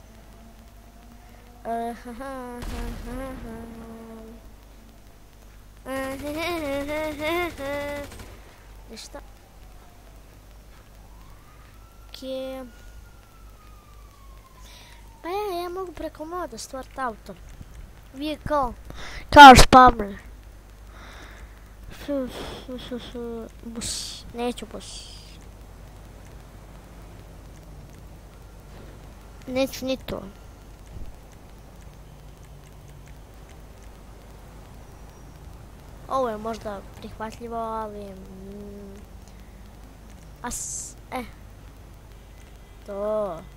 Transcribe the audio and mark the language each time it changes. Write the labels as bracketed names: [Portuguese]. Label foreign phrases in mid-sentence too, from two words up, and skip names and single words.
[Croatian] Ništa. Ok. Pa ja mogu preko moda stvariti auto. [English] Vehicle. Car spawner. Bus. [Croatian] Neću bus. Neću ni to. Ovo je možda prihvatljivo, ali... To...